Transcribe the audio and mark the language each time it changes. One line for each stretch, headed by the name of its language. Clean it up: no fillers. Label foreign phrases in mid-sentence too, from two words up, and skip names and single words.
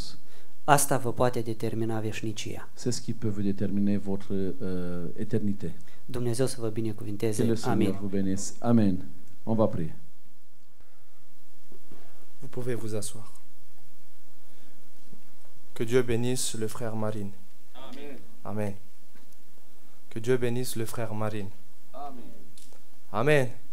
Romanian: Asta vă poate determina veșnicia.
French: C'est ce qui peut vous déterminer votre éternité.
Romanian: Dumnezeu să vă
French: Que
Romanian: binecuvinteze.
French: le Seigneur
Romanian: Amin.
French: vous bénisse. Amen. On va prier. Vous pouvez vous asseoir. Que Dieu bénisse le frère Marine. Amen. Amen. Que Dieu bénisse le frère Marine. Amen. Amen.